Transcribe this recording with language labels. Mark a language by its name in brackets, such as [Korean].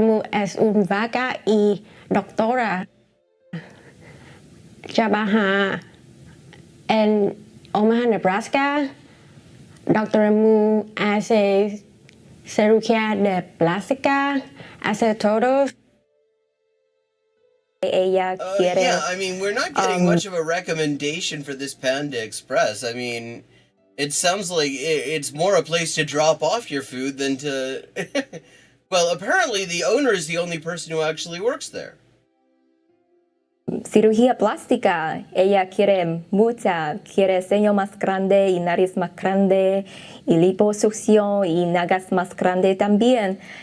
[Spanish] Mu es una vaca y doctora. Trabaja en Omaha, Nebraska. Dr. Mu hace cirugía de plástica, hace todo. Ella quiere. [English] Yeah, I mean, we're not getting much of a recommendation for this Panda Express. I mean, it sounds like it's more a place to drop off your food than to... Well, apparently the owner is the only person who actually works there. [Spanish] Cirugía plástica, ella quiere mucha, quiere ceño más grande y nariz más grande y liposucción y nalgas más grande también.